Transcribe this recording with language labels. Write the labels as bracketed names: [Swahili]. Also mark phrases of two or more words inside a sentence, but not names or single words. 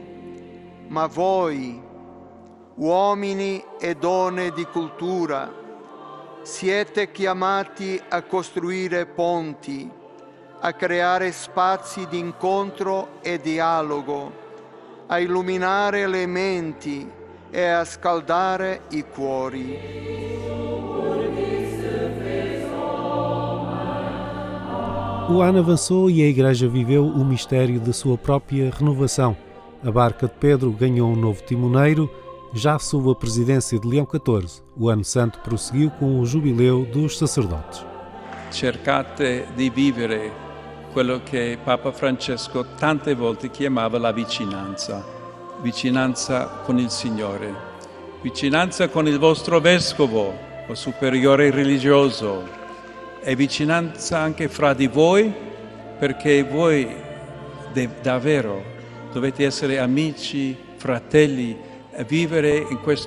[Italian] Ma voi, uomini e donne di cultura, siete chiamati a costruire ponti, a creare spazi di incontro e dialogo, a illuminare le menti e a scaldare i cuori. [Portuguese] O ano avançou e a Igreja viveu o mistério da sua própria renovação. A barca de Pedro ganhou um novo timoneiro, já sob a presidência de Leão XIV. O Ano Santo prosseguiu com o jubileu dos sacerdotes. [Italian] Cercate di vivere quello che Papa Francesco tante volte chiamava la vicinanza. Vicinanza con il Signore, vicinanza con il vostro vescovo o superiore religioso e vicinanza anche fra di voi, perché voi davvero dovete essere amici, fratelli e vivere in